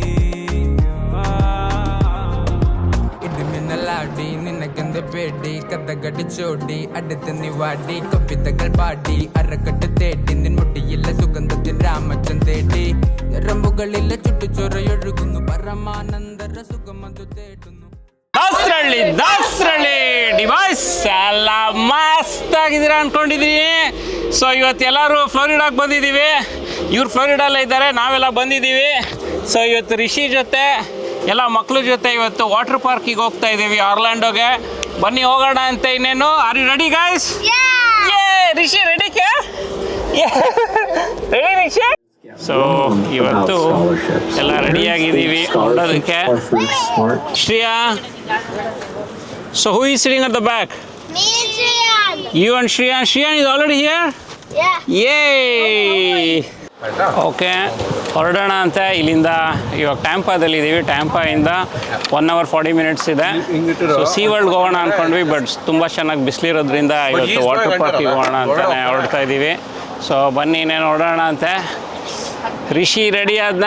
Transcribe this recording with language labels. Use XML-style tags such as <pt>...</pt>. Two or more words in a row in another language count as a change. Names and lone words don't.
<ml>ലാടി നിനക്കെന്ത് പേടി കഥകടിച്ചോടി അടുത്ത് നീ വാടി കവിതകൾ പാടി അരക്കെട്ട് തേടി നിൻ മുട്ടിയിലെ സുഗന്ധത്തിൻ രാമച്ചൻ തേടി ഞരമ്പുകളിലെ ചുട്ടുചൊറയൊഴുകുന്നു പരമാനന്ദര സുഖമതു തേടുന്നു.</ml> <kn>ದಾಸರಳ್ಳಿ ಡಿವೈಸ್ ಎಲ್ಲ ಮಸ್ತ್ ಆಗಿದ್ದೀರಾ ಅನ್ಕೊಂಡಿದ್ದೀನಿ. ಸೊ ಇವತ್ತು ಎಲ್ಲರೂ ಫ್ಲೋರಿಡಾಗೆ ಬಂದಿದ್ದೀವಿ. ಇವ್ರು ಫ್ಲೋರಿಡಾಲ್ಲೇ ಇದ್ದಾರೆ, ನಾವೆಲ್ಲ ಬಂದಿದ್ದೀವಿ. ಸೊ ಇವತ್ತು ರಿಷಿ ಜೊತೆ ಎಲ್ಲ ಮಕ್ಕಳ ಜೊತೆ ಇವತ್ತು</kn> <en>water parkige</en> <kn>ಹೋಗ್ತಾ ಇದ್ದೀವಿ, ಆರ್ಲ್ಯಾಂಡೋಗೆ. ಬನ್ನಿ ಹೋಗೋಣ ಅಂತ. ಇನ್ನೇನು</kn> <en>are you ready guys?</en> <kn>ರಿಷಿ ರೆಡಿ ರೆಡಿ ರಿಷಿ? ಸೊ ಇವತ್ತು ಎಲ್ಲ ರೆಡಿಯಾಗಿದ್ದೀವಿ ಹೊರಡೋದಕ್ಕೆ.</kn> <en>Shreya, so who is sitting at the back? Me and Shreyan. You and Shreyan. Shreyan is already here? Yeah. Yay!</en> <kn>ಓಕೆ, ಹೊರಡೋಣ ಅಂತ. ಇಲ್ಲಿಂದ ಇವಾಗ ಟ್ಯಾಂಪಾದಲ್ಲಿದ್ದೀವಿ. ಟ್ಯಾಂಪಾಯಿಂದ</kn> <en>1 hour 40 minutes</en> <kn>ಇದೆ. ಸೊ ಸೀ ವರ್ಲ್ಡ್ಗೆ ಹೋಗೋಣ ಅಂದ್ಕೊಂಡ್ವಿ, ಬಟ್ ತುಂಬ ಚೆನ್ನಾಗಿ ಬಿಸಿಲಿರೋದ್ರಿಂದ ಇವತ್ತು</kn> <en>water parkige</en> <kn>ಹೋಗೋಣ ಅಂತಲೇ ಹೊರಡ್ತಾ ಇದ್ದೀವಿ. ಸೊ ಬನ್ನಿ ಇನ್ನೇನು ಹೊರಡೋಣ ಅಂತೆ. ರಿಷಿ ರೆಡಿ ಆದ್ನ?</kn>